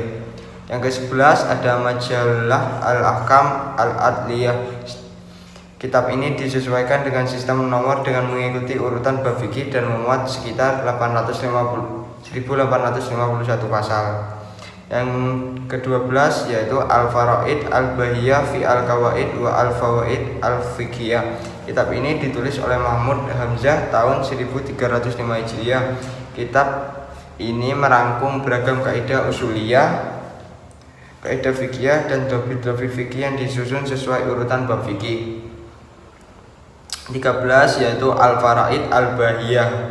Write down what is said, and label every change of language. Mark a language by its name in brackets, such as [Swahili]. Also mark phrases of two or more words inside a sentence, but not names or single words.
[Indonesian] Yang ke-11 ada Majalah Al-Ahkam Al-Adliyah. Kitab ini disesuaikan dengan sistem nomor dengan mengikuti urutan bab fikih dan memuat sekitar 1851 pasal. Yang ke-12 yaitu Al-Faraid Al-Bahiyah fi Al-Qawaid wa Al-Fawaid Al-Fiqhiyah. Kitab ini ditulis oleh Mahmud Hamzah tahun 1305 Hijriah. Kitab ini merangkum beragam kaidah usuliyah, kaidah fikih, dan drobit-drobit fikih yang disusun sesuai urutan bab fikih. 13 yaitu Al-Faraid Al-Bahiyah.